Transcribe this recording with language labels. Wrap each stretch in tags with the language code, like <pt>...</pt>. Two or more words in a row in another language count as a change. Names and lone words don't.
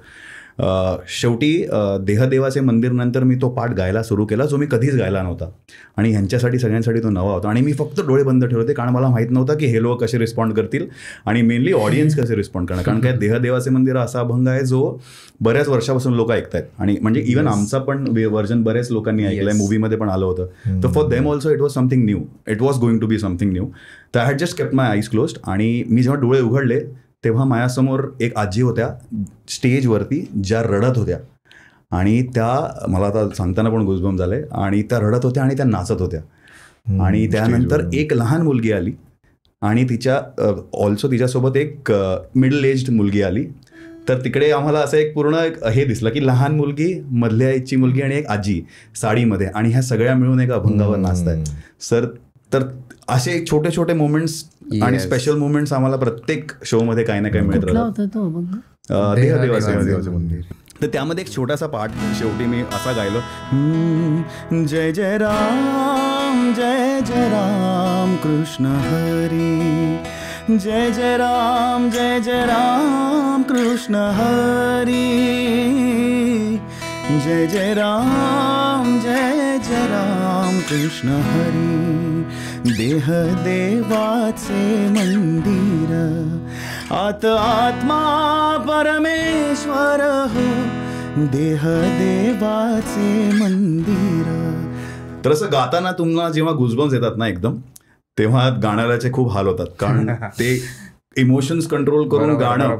<mr>शेवटी देहदेवाचे मंदिर नंतर मी तो पाठ गायला सुरू केला जो मी कधीच गायला नव्हता, आणि ह्यांच्यासाठी सगळ्यांसाठी तो नवा होता. आणि मी फक्त डोळे बंद ठेवते कारण मला माहीत नव्हतं की हे लोक कसे रिस्पॉन्ड करतील आणि</mr> <en>mainly audience</en> <mr>कसे रिस्पॉन्ड करणार. कारण काय देहदेवाचे मंदिर असा अभंग आहे जो बऱ्याच वर्षापासून लोक ऐकतायत, आणि म्हणजे इव्हन आमचा पण व्हर्जन बऱ्याच लोकांनी ऐकलंय, मूवीमध्ये पण आलं होतं.</mr> <en>तर for them also it was something new, it was going to be something new. तर I had just kept my eyes closed,</en> <mr>आणि मी जेव्हा डोळे उघडले तेव्हा माझ्यासमोर एक आजी होत्या स्टेजवरती ज्या रडत होत्या, आणि त्या मला आता सांगताना पण गुजबम झाले, आणि त्या रडत होत्या आणि त्या नाचत होत्या. आणि त्यानंतर एक लहान मुलगी आली, आणि तिच्यासोबत एक</mr> <en>middle aged</en> <mr>मुलगी आली. तर तिकडे आम्हाला असं एक पूर्ण हे दिसलं की लहान मुलगी, मधल्या एजची मुलगी आणि एक आजी साडीमध्ये, आणि ह्या सगळ्या मिळून एका अभंगावर नाचतायत. तर असे छोटे छोटे मोमेंट्स आणि</mr> <en>special moments</en> <mr>आम्हाला प्रत्येक शो मध्ये काही ना काही मिळत राहतात. देहदेवाचे मंदिर. तर त्यामध्ये एक छोटासा पाठ शेवटी मी असा गायलो, जय जय राम जय जय राम कृष्ण हरी, जय जय राम कृष्ण हरी, जय जय राम कृष्ण हरी. देह देवाचे मंदिर, आत आत्मा परमेश्वर हो, देह देवाचे मंदिर. तर असं गाताना तुम्हाला जेव्हा गुजबम्स येतात ना एकदम, तेव्हा गाणाऱ्याचे खूप हाल होतात, कारण ते</mr> <en>emotions control</en> <mr>करून गाणं.</mr>